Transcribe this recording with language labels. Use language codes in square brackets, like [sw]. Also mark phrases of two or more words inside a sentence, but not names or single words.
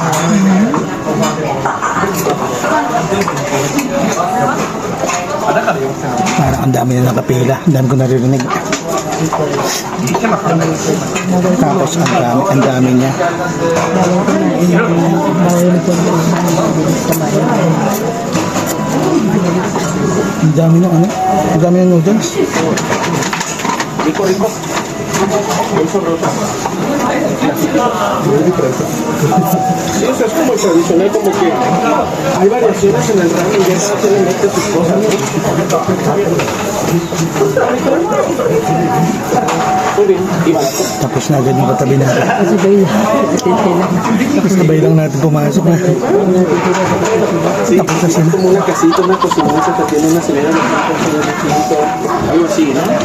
[tl] Parang ang dami na nakapila. Ang dami ko naririnig. Tapos ang dami niya. Ang dami ng ano? Ang dami ng noodles. [es] Eso es como el tradicional, como que hay variaciones en el ramen y eso se le mete sus cosas, ¿no? Muy bien, y barato. [tl] Tapos na agad yung katabi natin. Tapos sabay lang natin pumasok na. [es] Sí, es como una casita, una cocinonza que tiene una señora de algo así, ¿no?